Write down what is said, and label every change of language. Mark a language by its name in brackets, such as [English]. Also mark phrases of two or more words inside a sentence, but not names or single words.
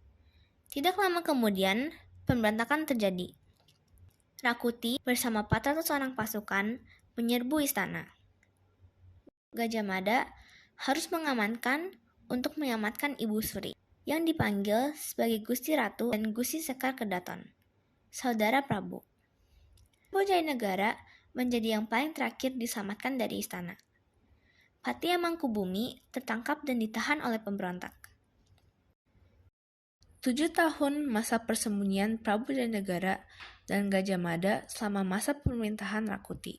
[Indonesian] Tidak lama kemudian, pemberontakan terjadi. Rakuti bersama 400 orang pasukan menyerbu istana. Gajah Mada harus mengamankan untuk menyelamatkan Ibu Suri, yang dipanggil sebagai Gusti Ratu dan Gusti Sekar Kedaton, saudara Prabu. Prabu Jayanegara menjadi yang paling terakhir diselamatkan dari istana. Pati Amangkubumi tertangkap dan ditahan oleh pemberontak. 7 tahun masa persembunyian Prabu Jayanegara dan Gajah Mada selama masa pemerintahan Rakuti.